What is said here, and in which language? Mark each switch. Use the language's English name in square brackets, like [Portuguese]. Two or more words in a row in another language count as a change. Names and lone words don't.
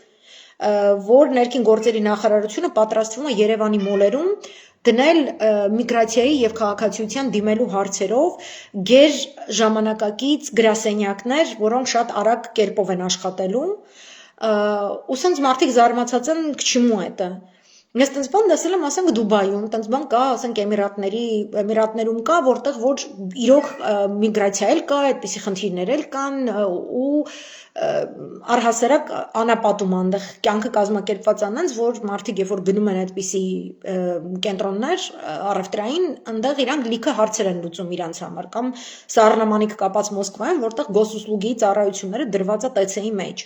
[Armenian] որ ներքին գործերի նախարարությունը պատրաստվում է Երևանի մոլերում դնել միգրացիայի եւ քաղաքացիության դիմելու հարցերով գեր ժամանակակից գրասենյակներ, որոնք շատ արագ կերպով են աշխատելու, ու սենց մարդիկ զարմացած են [Russian] к чему это։ [Armenian] Ես տենց բան դասել եմ, ասենք Դուբայում, տենց բան կա, ասենք Էմիրատներում կա, որտեղ որ իրոք միգրացիա էլ կա, այդպիսի խնդիրներ էլ կան ու առհասարակ անապատում այնտեղ կյանքը կազմակերպված անենց, որ մարդիկ երբ որ գնում են այդպիսի կենտրոններ առևտրային, այնտեղ իրանք լիքը հարցեր են լուծում իրանց համար, կամ սառնամանիք կապած Մոսկվայում, որտեղ գոսուслуги ծառայությունները դրված է ՏՑ-ի մեջ։